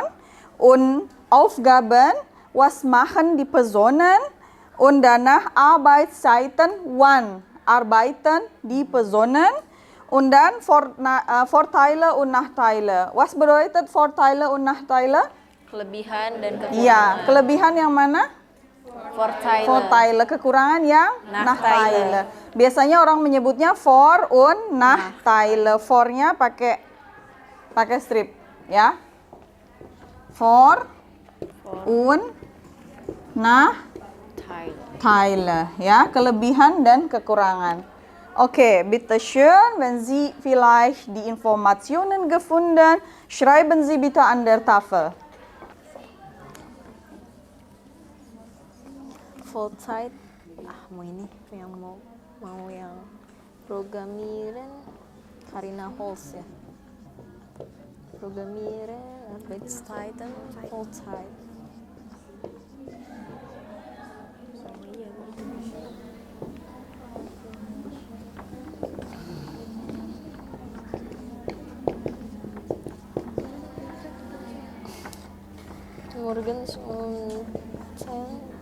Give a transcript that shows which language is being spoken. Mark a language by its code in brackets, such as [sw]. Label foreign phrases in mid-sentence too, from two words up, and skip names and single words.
[de] Und Aufgaben, was machen die Personen? Und danach Arbeitszeiten, wann arbeiten die Personen? Und dann Vorteile und Nachteile. Was bedeutet Vorteile und Nachteile? [id] Kelebihan dan kekurangan. Ya, kelebihan yang mana? Vorteile, kekurangan yang Nachteile. Biasanya orang menyebutnya [de] Vor und Nachteile. [id] For-nya pakai strip, ya. [de] For und Nachteile, [id] ya, kelebihan dan kekurangan. [de] Okay, bitte schön, wenn Sie vielleicht die Informationen gefunden, schreiben Sie bitte an der Tafel. Vollzeit. [id] Mau ini yang mau yang Programmieren Karina Holz ya. [de] Programmieren, Arbeitszeiten, Vollzeit. Morgens um 10